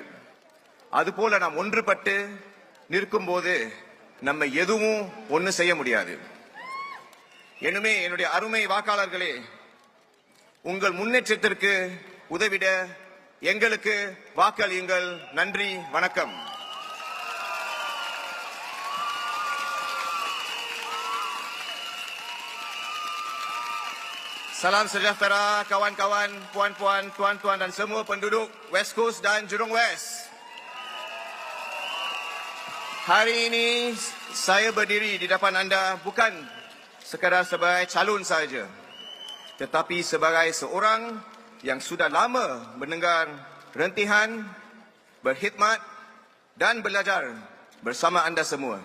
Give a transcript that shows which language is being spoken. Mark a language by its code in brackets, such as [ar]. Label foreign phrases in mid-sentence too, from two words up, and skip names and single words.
[ta] அதுபோல நாம் ஒன்றுபட்டு நிற்கும் போது நம்ம எதுவும் ஒண்ணு செய்ய முடியாது. எனுமே என்னுடைய அருமை வாக்காளர்களே, உங்கள் முன்னேற்றத்திற்கு உதவிட எங்களுக்கு வாக்களியுங்கள். நன்றி, வணக்கம். [ms] Salam sejahtera kawan-kawan, puan-puan, tuan-tuan dan semua penduduk West Coast dan Jurong West. Hari ini saya berdiri di depan anda bukan sekadar sebagai calon sahaja, tetapi sebagai seorang yang sudah lama mendengar rentihan, berkhidmat dan belajar bersama anda semua.